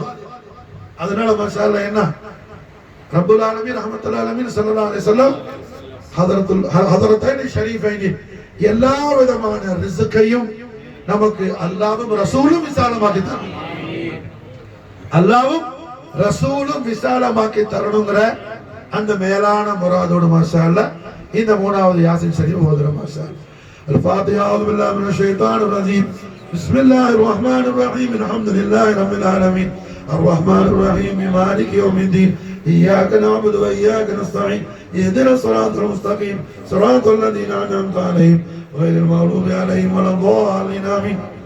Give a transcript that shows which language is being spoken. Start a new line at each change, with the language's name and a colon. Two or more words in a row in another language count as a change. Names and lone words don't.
Tamil: அதனால
Arabic: ما شاء الله
Tamil: என்ன
Arabic: رب العالمين رحمة العالمين صلى الله عليه وسلم حضرتين شريفين
Tamil: எல்லா விதமான ரிஸ்கையும் நமக்கு அல்லாஹ்வும் ரசூலும் விசாலமாக்கி தரணும். அல்லாஹ்வும் ரசூலும் விசாலமாக்கி தரணுங்கிற அந்த மேலான முராதோடு
Arabic: ما شاء الله
Tamil: இந்த மூணாவது யாசின் ஷரீஃப் ஓதுறோம்
Arabic: ما شاء الله. الفاتحة. أعوذ بالله من الشيطان الرجيم. بسم الله الرحمن الرحيم. الحمد لله رب العالمين الرحمن الرحيم مالك يوم الدين إياك نعبد وإياك نستعين اهدنا الصراط المستقيم صراط الذين أنعمت عليهم غير المغضوب عليهم ولا الضالين آمين.